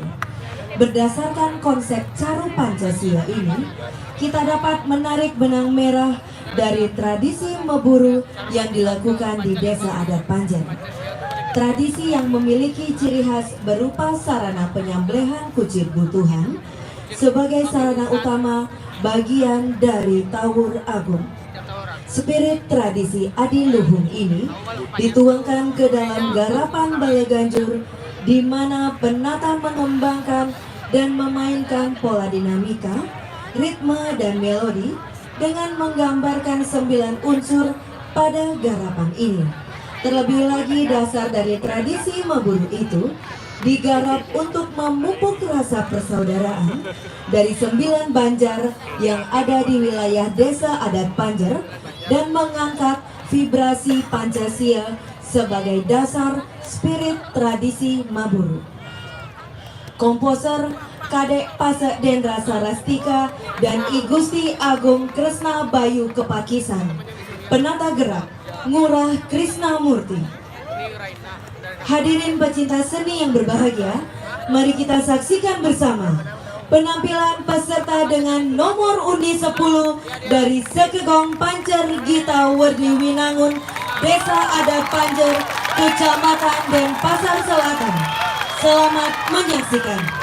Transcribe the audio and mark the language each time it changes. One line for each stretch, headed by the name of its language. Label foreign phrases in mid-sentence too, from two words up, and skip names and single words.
Indonesian: Berdasarkan konsep Caru Pancasila ini, kita dapat menarik benang merah dari tradisi memburu yang dilakukan di Desa Adat Pancer. Tradisi yang memiliki ciri khas berupa sarana penyembelihan kucing butuhan sebagai sarana utama bagian dari Tawur Agung. Spirit tradisi adiluhung ini dituangkan ke dalam garapan Balai Ganjur, di mana penata mengembangkan dan memainkan pola dinamika, ritme, dan melodi dengan menggambarkan 9 unsur pada garapan ini. Terlebih lagi, dasar dari tradisi memburu itu digarap untuk memupuk rasa persaudaraan dari 9 banjar yang ada di wilayah Desa Adat Pancer dan mengangkat vibrasi Pancasila sebagai dasar spirit tradisi Maburu. Komposer Kadek Pasek Dendra Sarastika dan I Gusti Agung Kresna Bayu Kepakisan. Penata gerak Ngurah Krisnamurti. Hadirin pecinta seni yang berbahagia, mari kita saksikan bersama penampilan peserta dengan nomor undi 10 dari Sekegong Pancer Gita Werdi Winangun, Desa Adat Pancer, Kecamatan Denpasar Selatan. Selamat menyaksikan.